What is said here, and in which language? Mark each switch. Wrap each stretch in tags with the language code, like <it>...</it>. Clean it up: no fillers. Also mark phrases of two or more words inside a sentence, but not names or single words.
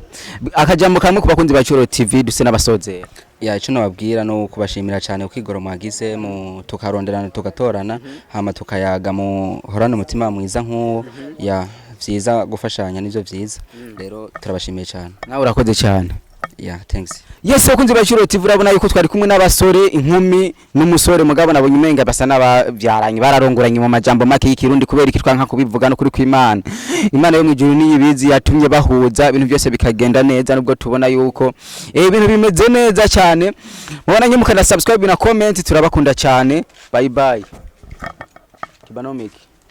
<rn>Akajambo kamwe ku bakunzi ba Curo TV duse n'abasozera. Ya ico nababwira no kubashimira cyane ukigoro mwagize mu tukaronderana tugatorana hama tukayaga mu horana umutima mwiza nk'uwo. Ya vyiza gufashanya nivyo vyiza. Rero turabashimiye cyane. Nawe urakoze cyane.</rn> <en>Yeah, thanks. Yes,</en> <rn>bakunzi ba Curo TV urabona yuko twari kumwe n'abasore inkumi n'umusore mugabo nabonye umenga basa n'abavyaranye bararongoranye mu majambo make y'ikirundi kubera iki twanka kubivuga no kuri kw'Imana. Imana yo mu ijuru niyibizi yatumye bahuza ibintu byose bikagenda neza nubwo tubona yuko ibintu bimeze neza cyane. Mubona nyimukana subscribe na comment turabakunda cyane.</rn> <en>Bye bye.</en> <rn>Kibanomiki.</rn>